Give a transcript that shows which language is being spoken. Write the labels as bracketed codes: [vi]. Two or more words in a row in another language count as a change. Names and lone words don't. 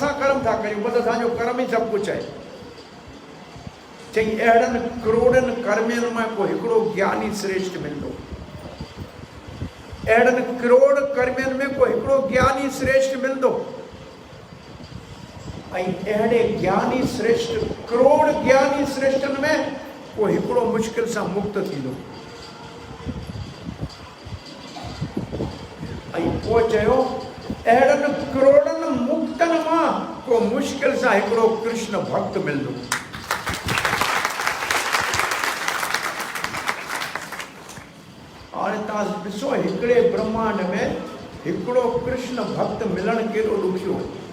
[sd] असां कर्म था कयूं, बसि असांजो कर्म ई सभु कुझु आहे। चई अहिड़नि करोड़नि कर्मनि में को हिकिड़ो ज्ञानी श्रेष्ठ मिलंदो। अहिड़नि करोड़ कर्मनि में को हिकिड़ो ज्ञानी श्रेष्ठ मिलंदो। ऐं अहिड़े ज्ञानी श्रेष्ठ, करोड़ ज्ञानी श्रेष्ठनि में को हिकिड़ो मुश्किल सां मुक्त थींदो। ऐं पोइ चयो अहिड़नि करोड़नि मुक्तनि मां को मुश्किल सां हिकिड़ो कृष्ण भक्त मिलंदो। हाणे तव्हां ॾिसो, हिकिड़े ब्रह्मांड में हिकिड़ो कृष्ण भक्त मिलणु केॾो ॾुखियो।